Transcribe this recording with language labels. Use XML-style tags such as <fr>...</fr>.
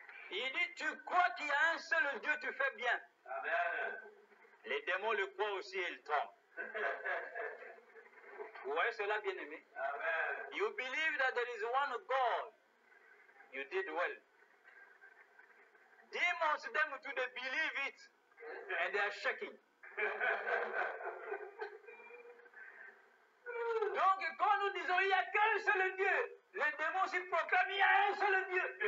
<fr>Il dit, tu crois qu'il y a un seul Dieu, tu fais bien. Amen. Les démons le croient aussi et ils tombent. Vous voyez cela, bien aimé? Amen.</fr> <en>You believe that there is one God. You did well. Demons them to they believe it and they are shaking.</en> <fr>Donc quand nous disons il n'y a qu'un seul Dieu, les démons s'y proclament il y a un seul Dieu.</fr>